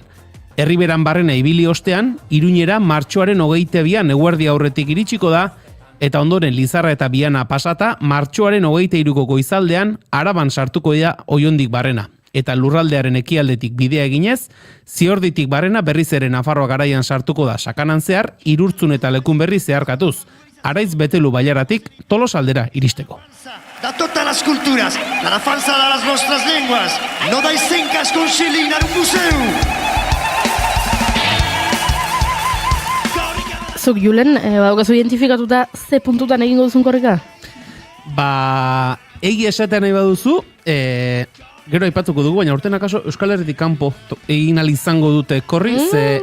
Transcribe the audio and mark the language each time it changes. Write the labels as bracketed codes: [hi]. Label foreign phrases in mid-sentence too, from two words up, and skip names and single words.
[eu] Herriberan barrena ibili ostean, Iruñera martxoaren 22an eguerdi aurretik iritsiko da, eta ondoren Lizarra eta Biana pasata, martxoaren 23ko goizaldean Araban sartuko da Oiondik barrena. Eta lurraldearen ekialdetik bidea eginez, Ziorditik barrena berriz ere Nafarroa garaian sartuko da sakanan zehar, Irurtzun eta Lekun berri zeharkatuz. Araiz Betelu Bailaratik Tolosaldera iristeko. [ca] Da totes les cultures, la defensa de les nostres llengües. No deixem que es conciliïn en un museu. [eu] Zuk, Julen, badaukazu identifikatuta ze puntutan egingo duzun korrika? Egia esatea nahi baduzu, gero aipatuko dugu, baina urten akaso Euskal Herritik kanpo egin izango dute korri, ze